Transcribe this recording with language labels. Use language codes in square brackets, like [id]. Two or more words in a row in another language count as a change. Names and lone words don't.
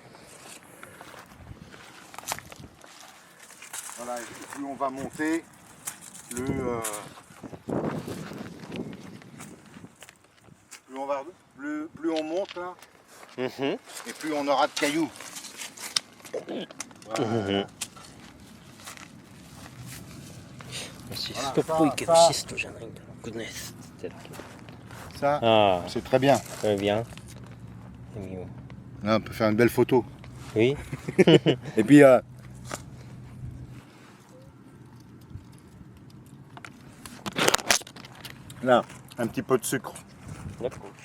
[fr] Voilà, et plus on va monter, plus on monte là, Mhm. et plus on aura de cailloux. Voilà. [ja] Mhm. シス [fr] Voilà, [ja] トっぽいけど [fr] ça- [ja] シストじゃないんだな。グッネスって言ってたけど。 [fr] Ça, ああ、 c'est très bien. très bien. C'est mieux. Là, on peut faire une belle photo. Oui. Et puis, là, un petit peu de sucre. D'accord.